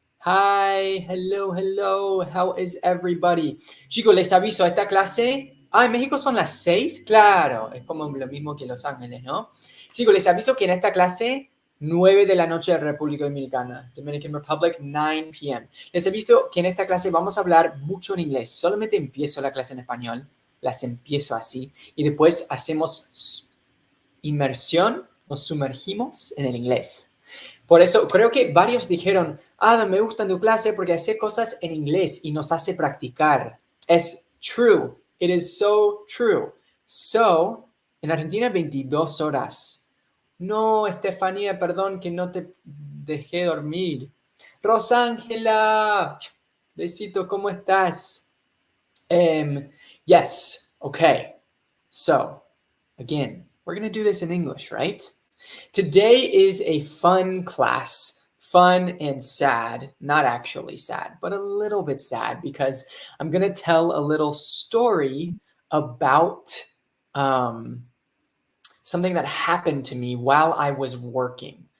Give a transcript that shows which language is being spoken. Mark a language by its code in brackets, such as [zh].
[en] Hi, hello, how is everybody? [es] Chicos, les aviso, esta clase... en México son las 6, claro, es como lo mismo que Los Ángeles, ¿no? Chicos, les aviso que en esta clase, 9 de la noche de República Dominicana, [en] Dominican Republic, 9 p.m. [es] Les aviso que en esta clase vamos a hablar mucho en inglés, solamente empiezo la clase en español, las empiezo así, y después hacemos inmersión, nos sumergimos en el inglés. Por eso creo que varios dijeron, Adam, me gusta tu clase porque hace cosas en inglés y nos hace practicar. [en] Es true. It is so true. So, [es] en Argentina 22 horas. No, Estefanía, perdón que no te dejé dormir. Rosángela, besito, ¿cómo estás? [en] Yes, okay. So, again, we're going to do this in English, right? Today is a fun class, fun and sad, not actually sad, but a little bit sad because I'm going to tell a little story about something that happened to me while I was working.